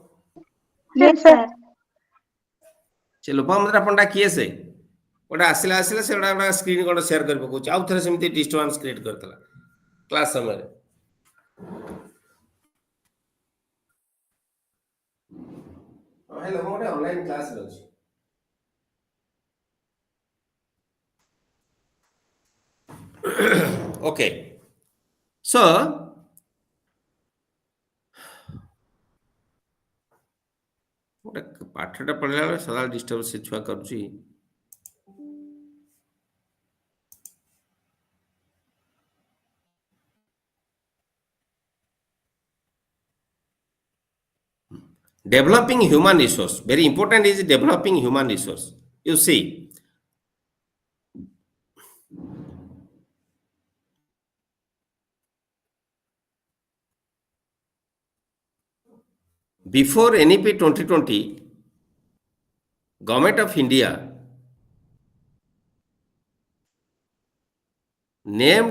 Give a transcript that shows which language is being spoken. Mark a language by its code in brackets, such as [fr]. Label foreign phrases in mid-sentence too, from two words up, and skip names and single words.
[en] Yes, sir. [or] ସେ ଲୋପାମୁଦ୍ରା ପଣ୍ଡା କିଏ ସେ ଗୋଟେ ଆସିଲା ସେ ଗୋଟେ ସ୍କ୍ରିନ୍ ଗୋଟେ ସେୟାର କରି ପକଉଛି ଆଉ ଥରେ ସେମିତି [en] disturbance create [or] କରିଥିଲା କ୍ଲାସ୍ ସମୟରେ ହେଲୋ ମୁଁ ଗୋଟେ ଅନଲାଇନ୍ କ୍ଲାସରେ ଅଛି [en] okay so [or] ଗୋଟେ ପାଠଟା ପଢ଼ିଲା ବେଳେ ସଦାବେଳେ ଡିଷ୍ଟର୍ବ ସେ ଛୁଆ କରୁଛି [en] developing human resource. Very important is developing human resource. You see, before NEP 2020, Government of India named